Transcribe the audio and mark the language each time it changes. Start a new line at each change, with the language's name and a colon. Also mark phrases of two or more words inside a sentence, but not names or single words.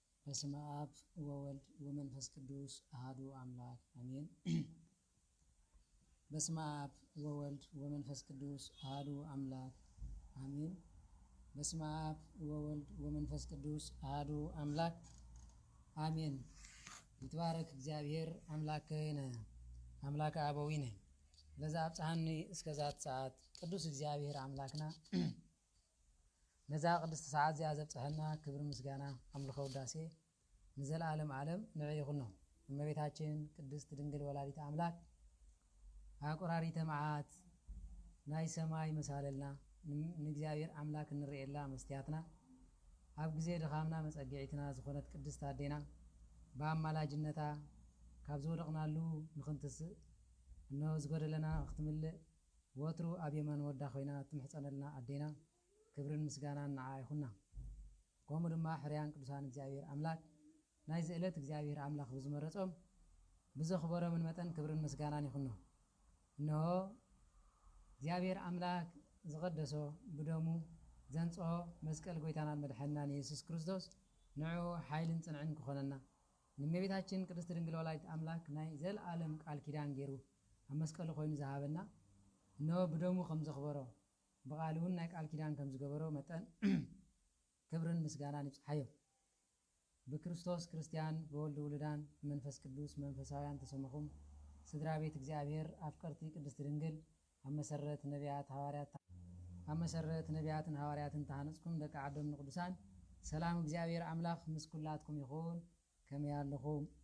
Geez: በስመ አብ ወወልድ ወመንፈስ ቅዱስ አሐዱ አምላክ አሜን። በስመ አብ ወወልድ ወመንፈስ ቅዱስ አሐዱ አምላክ አሜን። በስመ አብ ወወልድ ወመንፈስ ቅዱስ አሐዱ አምላክ አሜን። ይትባረክ እግዚአብሔር አምላክነ አምላከ አበዊነ ለዛ አብጽሐኒ እስከዛት ሰዓት
Tigrinya: ቅዱስ እግዚአብሔር አምላክና ነዛ ቅድስት ሰዓት ዚያ ዘብጽሐና ክብር ምስጋና አምልኮ ውዳሴ ንዘላለም ዓለም ንዕይኹን ነው። እመቤታችን ቅድስት ድንግል ወላዲተ አምላክ አቆራሪተ መዓት ናይ ሰማይ መሳለልና ንእግዚአብሔር አምላክ እንርእየላ መስትያትና ኣብ ጊዜ ድኻምና መጸጊዒትና ዝኾነት ቅድስት አዴና በአማላጅነታ ካብ ዝወደቕናሉ ንኽንትስእ እነሆ ዝጎደለና ክትምልእ ወትሩ ኣብ የማን ወዳ ኮይና ትምሕፀነልና አዴና ክብርን ምስጋናን ንዓ ይኹና። ከምኡ ድማ ሕርያን ቅዱሳን እግዚአብሔር አምላክ ናይ ዝዕለት እግዚአብሔር አምላክ ብዝመረጾም ብዘኽበሮምን መጠን ክብርን ምስጋናን ይኹን ነው። እነሆ እግዚአብሔር አምላክ ዝቀደሶ ብደሙ ዘንጽሖ መስቀል ጎይታናን መድሐናን ኢየሱስ ክርስቶስ ንዑ ኃይልን ጽንዕን ክኾነና ንእመቤታችን ቅድስት ድንግል ወላዲተ አምላክ ናይ ዘለዓለም ቃል ኪዳን ገይሩ ኣብ መስቀሉ ኮይኑ ዝሃበና እነሆ ብደሙ ከም ዘኽበሮ ብቃል እውን ናይ ቃል ኪዳን ከም ዝገበሮ መጠን ክብርን ምስጋናን ይብጽሐዮ። በክርስቶስ ክርስቲያን በወልድ ውሉዳን መንፈስ ቅዱስ መንፈሳውያን ተሰመኹም ስድራ ቤት እግዚአብሔር አፍቀርቲ ቅድስት ድንግል አመሰረት ነቢያትን ሐዋርያትን ተሃነጽኩም ደቂ ዓዶም ንቅዱሳን ሰላም እግዚአብሔር አምላክ ምስኩላትኩም ይኹን። ከመይ ኣለኹም?